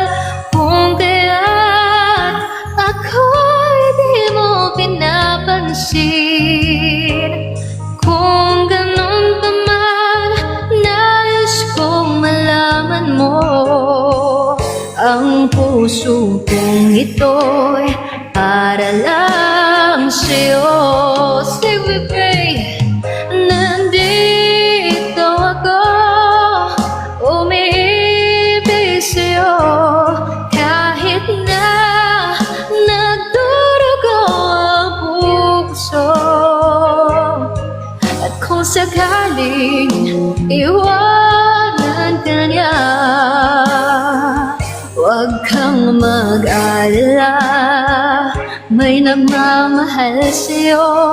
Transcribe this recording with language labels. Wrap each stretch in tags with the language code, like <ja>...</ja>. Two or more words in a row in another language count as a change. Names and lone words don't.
<tl>Kung kaya't ako'y di mo pinapansin. Kung ganun pa man, nais kong malaman mo. Ang puso kong ito'y para lang sa'yo.</tl> <en>Say we pray.</en> <tl>Nandito ako, umiibig sa'yo. Kahit na nagdurugo ang puso. At kung sakaling iwanan ka niya, huwag kang mag-alala, may nagmamahal sa'yo.</tl>